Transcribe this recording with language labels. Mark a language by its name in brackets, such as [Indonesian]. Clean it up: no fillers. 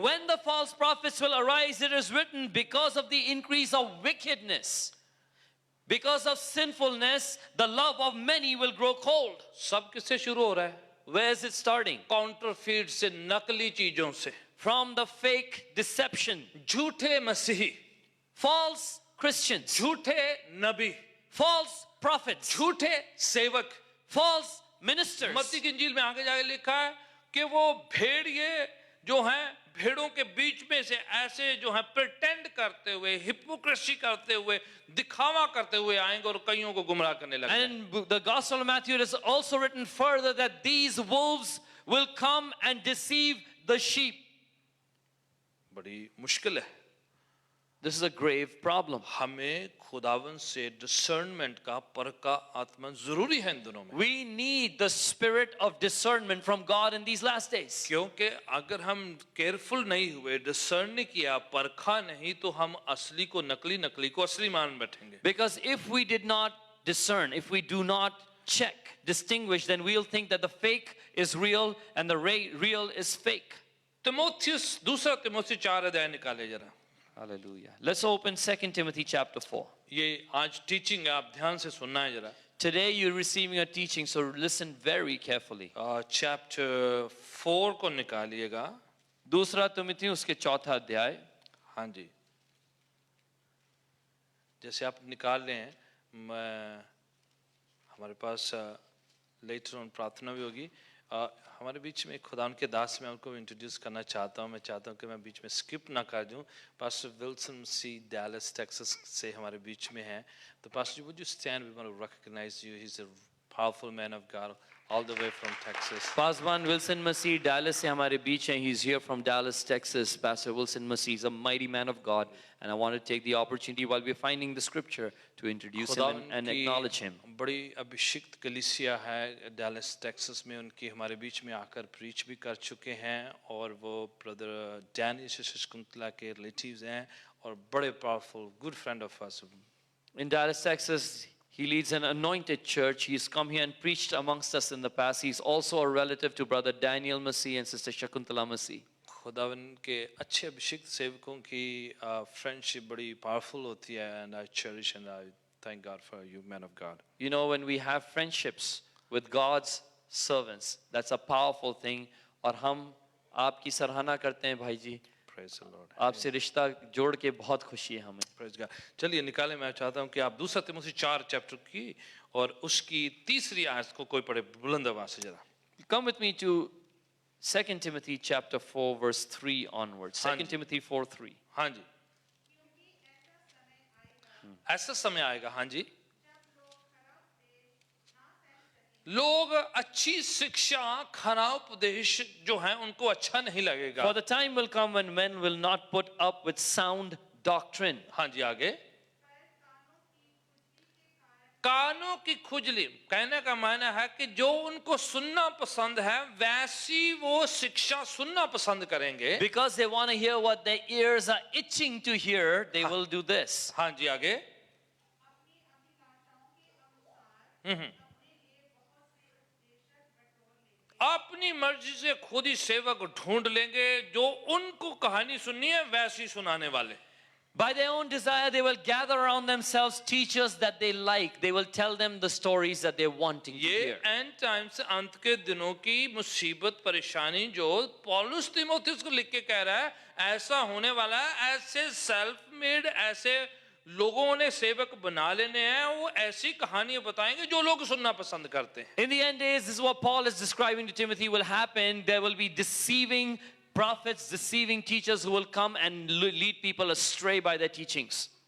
[English] When the false prophets will arise, it is written, because of the increase of wickedness, because of sinfulness, the love of many will grow cold. [Hindi] सब किससे शुरू हो रहा है [English] Where is it starting? [Hindi] Counterfeit से नकली चीजों से [English] From the fake deception. [Hindi] झूठे मसीही [English] False Christians, [Hindi] झूठे नबी [English] false prophets, [Hindi] झूठे सेवक [English] false ministers. [Hindi] मत्ती की इंजील में आगे जाके लिखा है कि वो भेड़िए जो हैं भेड़ों के बीच में से ऐसे जो हैं प्रिटेंड करते हुए हिपोक्रेसी करते हुए दिखावा करते हुए आएंगे और कईयों को गुमराह करने लगेंगे [English] And in the Gospel of Matthew, it is also written further that these wolves will come and deceive the sheep. [Hindi] बड़ी मुश्किल है [English] This is a grave problem. [Hindi] हमें खुदावन से डिसर्नमेंट का परख का आत्मा जरूरी है इन दिनों में [English] We need the spirit of discernment from God in these last days. [Hindi] क्योंकि अगर हम केयरफुल नहीं हुए डिसर्न नहीं किया परखा नहीं तो हम असली को नकली नकली को असली मान बैठेंगे [English] Because if we did not discern, if we do not check, distinguish, then we'll think that the fake is real and the real is fake. [Hindi] Timothy दूसरा तिमोथी 4 अध्याय निकाले जरा [English] Hallelujah. Let's open 2 Timothy chapter 4. [Hindi] ये आज टीचिंग है आप ध्यान से सुनना है जरा [English] Today you're receiving a teaching, so listen very carefully. [Hindi] Chapter 4 को निकालिएगा दूसरा तिमुथी उसके चौथा अध्याय. हाँ जी जैसे आप निकाल रहे हैं मैं हमारे पास लेटर ऑन प्रार्थना भी होगी हमारे बीच में एक खुदा के दास मैं उनको इंट्रोड्यूस करना चाहता हूँ मैं चाहता हूँ कि मैं बीच में स्किप ना कर दूँ पास्टर विल्सन सी डैलस टेक्सास से हमारे बीच में हैं तो pastor [English] Would you stand we want to recognise you he is a powerful man of God all the way from Texas. [Hindi] Pastor Wilson Masih Dallas से हमारे बीच हैं. [English] He's here from Dallas, Texas. Pastor Wilson Masih is a mighty man of God, and I want to take the opportunity while we're finding the scripture to introduce him and acknowledge him. [Hindi] बड़ी अभिषिक्त कलीसिया है Dallas Texas में उनकी हमारे बीच में आकर preach भी कर चुके हैं और वो ब्रदर डैनी शकुंतला के रिलेटिव्स हैं और बड़े powerful [English] Good friend of us. In Dallas, Texas, he leads an anointed church. He's come here and preached amongst us in the past. He's also a relative to Brother Daniel Masih and Sister Shakuntala Masih. [Hindi] खुदावन के अच्छे अभिषिक्त सेवकों की friendship बड़ी powerful होती है [English] and I cherish and I thank God for you man of God. You know, when we have friendships with God's servants, that's a powerful thing. [Hindi] और हम आपकी सराहना करते हैं भाई जी. [English] Praise the Lord. [Hindi] आपसे रिश्ता जोड़ के बहुत खुशी है हमें. [English] Praise God. [Hindi] चलिए निकाले मैं चाहता हूँ कि आप दूसरा तिमोथी 4 चैप्टर की और उसकी तीसरी आयत को कोई पढ़े बुलंद आवाज से जरा. [English] Come with me to 2 Timothy chapter 4 verse 3 onwards. 2 Timothy 4:3. [Hindi] हाँ जी ऐसा समय आएगा हाँ जी लोग अच्छी शिक्षा खरा उपदेश जो है उनको अच्छा नहीं लगेगा. [English] For the time will come when men will not put up with sound doctrine. [Hindi] हाँ जी आगे कानों की खुजली कहने का मायना है कि जो उनको सुनना पसंद है वैसी वो शिक्षा सुनना पसंद करेंगे. [English] Because they want to hear what their ears are itching to hear, they will do this. [Hindi] हाँ जी आगे अपनी मर्जी से खुद ही सेवक ढूंढ लेंगे जो उनको कहानी सुननी है वैसी सुनाने वाले. [English] By their own desire, they will gather around themselves teachers that they like. They will tell them the stories that they're wanting to [Hindi] ये [English] hear. [Hindi] एंड टाइम्स अंत के दिनों की मुसीबत परेशानी जो पौलुस तीमुथियुस को लिख के कह रहा है ऐसा होने वाला है. ऐसे सेल्फ मेड ऐसे लोगों ने सेवक बना लेने हैं वो ऐसी कहानियां बताएंगे जो लोग सुनना पसंद करते हैं. [English] In the end days, this is what Paul is describing to Timothy will happen. There will be deceiving prophets, deceiving teachers who will come and lead people astray by their teachings.